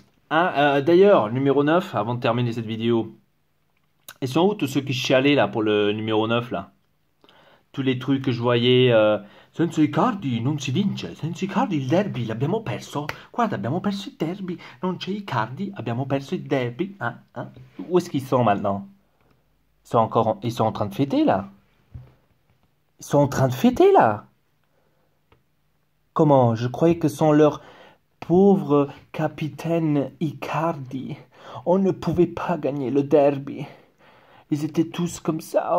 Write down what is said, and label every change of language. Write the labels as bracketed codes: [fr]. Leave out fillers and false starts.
[fr] D'ailleurs, numéro 9, avant de terminer cette vidéo, ils sont où tous ceux qui chialaient là pour le numéro 9 là? Tous les trucs que je voyais, [it] senza Icardi non si vince, senza Icardi il derby l'abbiamo perso, guarda abbiamo perso il derby, non c'è Icardi, abbiamo perso il derby, hein, hein? [fr] Où est-ce qu'ils sont maintenant? Ils sont en train de fêter là? Ils sont en train de fêter là? Comment? Je croyais que sont leurs pauvres capitaine Icardi. On ne pouvait pas gagner le derby. Ils étaient tous comme ça.